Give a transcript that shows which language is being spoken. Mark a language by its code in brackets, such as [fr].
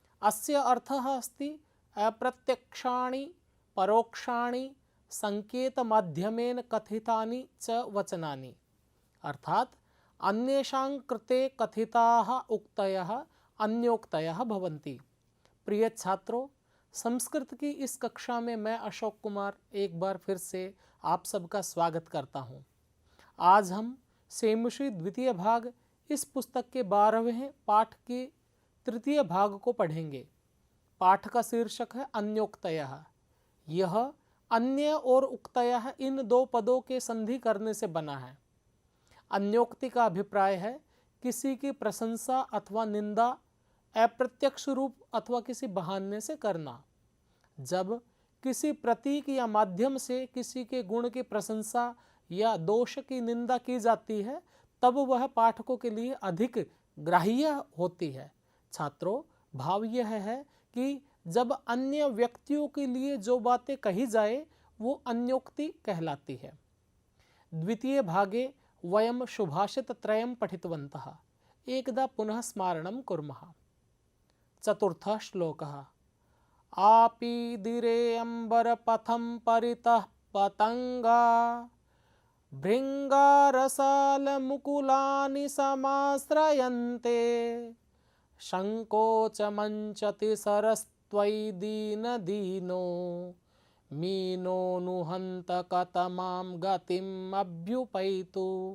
[sa] अस्य अर्थः अस्ति अप्रत्यक्षाणि परोक्षाणि संकेतमाध्यमेन कथितानि च वचनानि, अर्थात अन्येषां कृते कथिताः उक्तयः अन्योक्तयः भवन्ति। [hi] प्रिय छात्रों, संस्कृत की इस कक्षा में मैं अशोक कुमार एक बार फिर से आप सबका स्वागत करता हूँ। आज हम शेमुषि द्वितीय भाग इस पुस्तक के 12वें पाठ के तृतीय भाग को पढ़ेंगे। पाठ का शीर्षक है अन्योक्तयः। यह अन्य और उक्तयः इन दो पदों के संधि करने से बना है। अन्योक्ति का अभिप्राय है किसी की प्रशंसा अथवा निंदा अप्रत्यक्ष रूप अथवा किसी बहाने से करना। जब किसी प्रतीक या माध्यम से किसी के गुण की प्रशंसा या दोष की निंदा की जाती है, तब वह पाठकों के लिए अधिक ग्राह्य होती है। छात्रों, भाव यह है कि जब अन्य व्यक्तियों के लिए जो बातें कही जाए वो अन्योक्ति कहलाती है। [sa] द्वितीय भागे वयं सुभाषितत्रयं पठितवन्तः। एकदा पुनः स्मारणं कुर्मः। चतुर्थः श्लोकः। आपीदिरे अम्बरपथं परितः पतंगा भृङ्गारसालमुकुलानि समाश्रयन्ते संकोचमञ्चति सरस्त्वयि दीनदीनो मीनो नुहन्त कतमां गतिम् अभ्युपैतु।